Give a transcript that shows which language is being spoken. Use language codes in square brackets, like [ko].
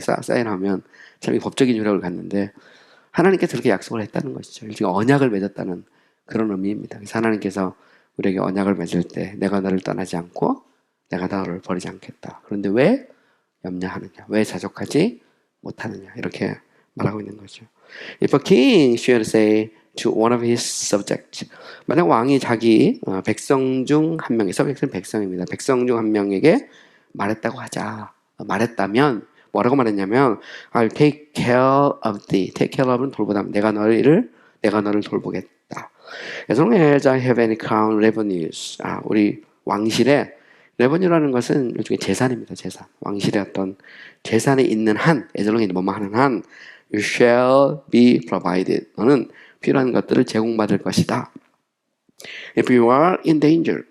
[ko] 사인하면 참 법적인 효력을 갖는데 하나님께서 그렇게 약속을 했다는 것이죠. 일종의 언약을 맺었다는 그런 의미입니다. 그래서 하나님께서 우리에게 언약을 맺을 때 내가 너를 떠나지 않고 내가 너를 버리지 않겠다. 그런데 왜 염려하느냐? 왜 자족하지 못하느냐? 이렇게 말하고 있는 거죠. [en] If a king should say to one of his subjects, [ko] 만약 왕이 자기 백성 중 한 명의 [en] subject는 백성입니다. [ko] 백성 중 한 명에게 말했다고 하자. 말했다면 뭐라고 말했냐면 [en] I'll take care of thee. Take care of는 돌보다. [ko] 내가 너를 돌보겠다. [en] As long as I have any crown revenues. [ko] 우리 왕실에 revenue라는 것은 일종의 재산입니다. 재산. 왕실의 어떤 재산이 있는 한, [en] as long as [ko] 뭐뭐 하는 한, [en] you shall be provided. [ko] 너는 필요한 것들을 제공받을 것이다. [en] If you are in danger.